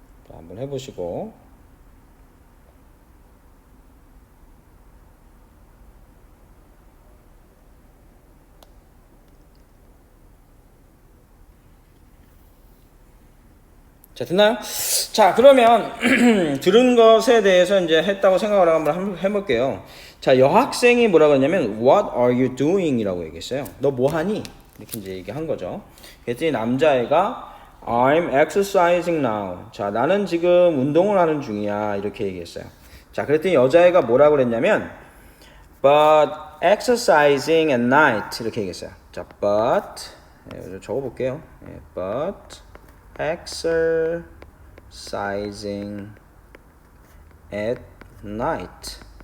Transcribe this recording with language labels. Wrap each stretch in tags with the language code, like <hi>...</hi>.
<ko>한번 해보시고 자, 됐나요? 자, 그러면 들은 것에 대해서 이제 했다고 생각을 한번 해볼게요. 자, 여학생이 뭐라고 했냐면</ko> <en>What are you doing?</en> <ko>이라고 얘기했어요. 너 뭐하니? 이렇게 이제 얘기한 거죠. 그랬더니 남자애가</ko> <en>I'm exercising now.</en> <ko>자, 나는 지금 운동을 하는 중이야. 이렇게 얘기했어요. 자, 그랬더니 여자애가 뭐라고 그랬냐면</ko> <en>But exercising at night.</en> <ko>이렇게 얘기했어요. 자, but 적어볼게요.</ko> <en>But exercising at night.</en>